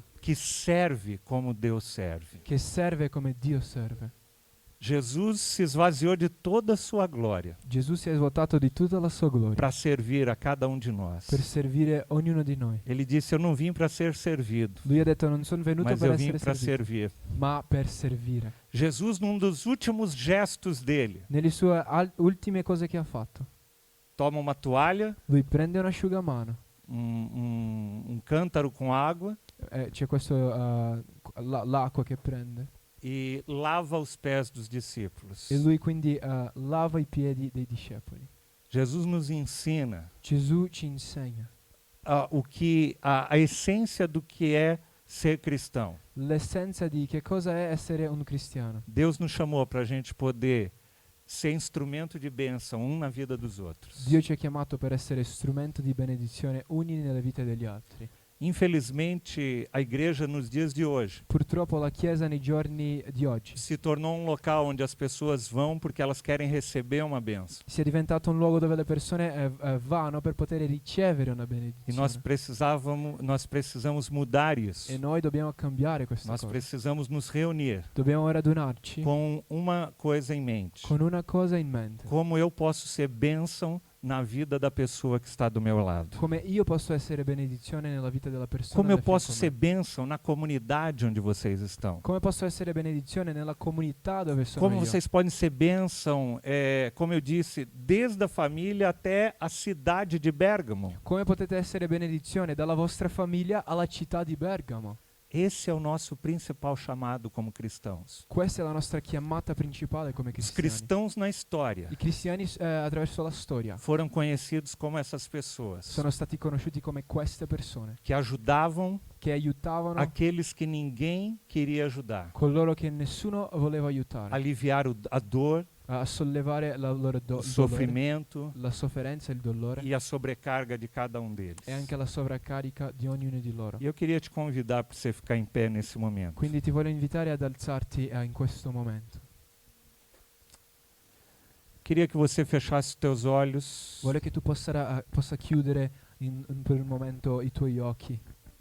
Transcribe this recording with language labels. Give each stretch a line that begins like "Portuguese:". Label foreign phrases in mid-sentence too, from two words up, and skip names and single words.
Portuguese: que serve como Deus serve.
Italian: che serve come Dio serve.
Portuguese: Jesus se esvaziou de toda a sua glória
Italian: Gesù si è svuotato di tutta la sua gloria
Portuguese: para servir a cada um de nós.
Italian: per servire ognuno di noi.
Portuguese: Ele disse: "Eu não vim para ser servido,
Italian: Lui ha detto: non sono venuto
Portuguese: mas
Italian: per
Portuguese: eu vim
Italian: essere
Portuguese: para
Italian: servito,
Portuguese: servir."
Italian: ma per servire.
Portuguese: Jesus, num dos últimos gestos dele,
Italian: Nelle sue ultime cose che ha fatto,
Portuguese: toma uma toalha,
Italian: lui prende un asciugamano,
Portuguese: um cântaro com água
Italian: c'è questo l'acqua che prende,
Portuguese: e lava os pés dos discípulos.
Italian: e lui quindi lava i piedi dei discepoli.
Portuguese: Jesus nos ensina
Italian: Gesù ci insegna
Portuguese: a essência do que é ser cristão.
Italian: l'essenza di che cosa è essere un cristiano.
Portuguese: Deus nos chamou para a gente poder ser instrumento de bênção um na vida dos outros.
Italian: Dio ci ha chiamato per essere strumento di benedizione uni nelle vite degli altri.
Portuguese: Infelizmente, a igreja nos dias de hoje
Italian: Purtroppo la Chiesa nei giorni di oggi
Portuguese: se tornou um local onde as pessoas vão porque elas querem receber uma bênção.
Italian: si è diventato un luogo dove le persone vanno per poter ricevere una
Portuguese: E nós
Italian: benedizione.
Portuguese: precisamos mudar isso.
Italian: E noi dobbiamo cambiare questa
Portuguese: Nós
Italian: cosa.
Portuguese: precisamos nos reunir
Italian: Dobbiamo radunarci
Portuguese: com uma coisa em mente.
Italian: con una cosa in mente.
Portuguese: Como eu posso ser bênção na vida da pessoa que está do meu lado.
Italian: Come io posso essere benedizione nella vita della persona
Portuguese: Como eu
Italian: da
Portuguese: posso
Italian: fianco a
Portuguese: ser
Italian: me.
Portuguese: bênção na comunidade onde vocês estão.
Italian: Come posso essere benedizione nella comunità dove sono
Portuguese: Como
Italian: io.
Portuguese: vocês podem ser bênção, como eu disse, desde a família até a cidade de Bérgamo.
Italian: Come potete essere benedizione dalla vostra famiglia alla città di Bergamo.
Portuguese: Esse é o nosso principal chamado como cristãos.
Italian: Questa è la nostra chiamata principale come
Portuguese: Os
Italian: cristiani.
Portuguese: cristãos na história
Italian: I cristiani attraverso la storia
Portuguese: foram conhecidos como essas pessoas
Italian: sono stati conosciuti come queste persone
Portuguese: que ajudavam
Italian: che aiutavano
Portuguese: aqueles que ninguém queria ajudar,
Italian: coloro che nessuno voleva aiutare,
Portuguese: aliviar a dor,
Italian: a sollevare la loro
Portuguese: o
Italian: il dolore,
Portuguese: sofrimento
Italian: la sofferenza e il dolore
Portuguese: e a sobrecarga de cada um deles.
Italian: e anche la sovraccarica di ognuno di loro.
Portuguese: E eu queria te convidar para você ficar em pé nesse momento.
Italian: Quindi ti voglio invitare ad alzarti in questo momento.
Portuguese: Queria que você fechasse os teus olhos.
Italian: Voglio che tu possa chiudere per un momento i tuoi occhi